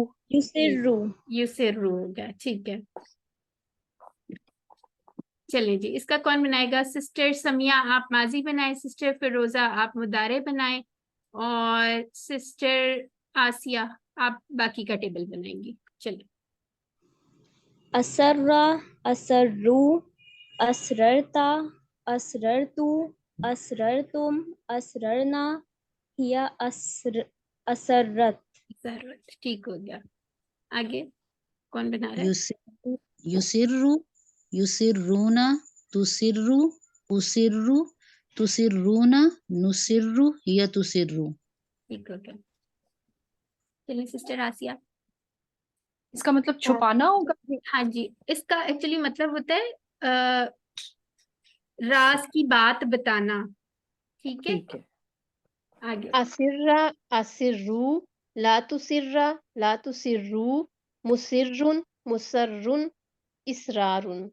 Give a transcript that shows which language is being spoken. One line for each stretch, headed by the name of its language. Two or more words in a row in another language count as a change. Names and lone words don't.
Urdu: یسرو ہوگا. ٹھیک ہے, چلیں جی. اس کا کون بنائے گا؟ سسٹر سمیہ آپ ماضی بنائیں, سسٹر فیروزہ آپ مضارع بنائیں, اور سسٹر آسیہ آپ باقی کا ٹیبل بنائیں گی. چلیں.
Arabic: اسرا، اسرو، اسررتا، اسررتو، اسررتم، اسررنا، ہیا اسرت.
Urdu: ضرورت. ٹھیک ہو گیا. آگے کون بنا رہا ہے؟
Arabic: یسرو، یسرونا، تسرو، اسرو، تسرونا، نسرو یا تسرو.
Urdu: ٹھیک ہو گیا. چلیے سسٹر آسیہ. اس کا مطلب چھپانا ہوگا. ہاں جی, اس کا ایکچولی مطلب ہوتا ہے راز کی بات بتانا. ٹھیک ہے, ٹھیک ہے. آگے.
Arabic: اسرا، اسرو، لا تسرا، لا تسرو، مسرن، مسرن، اسرارن.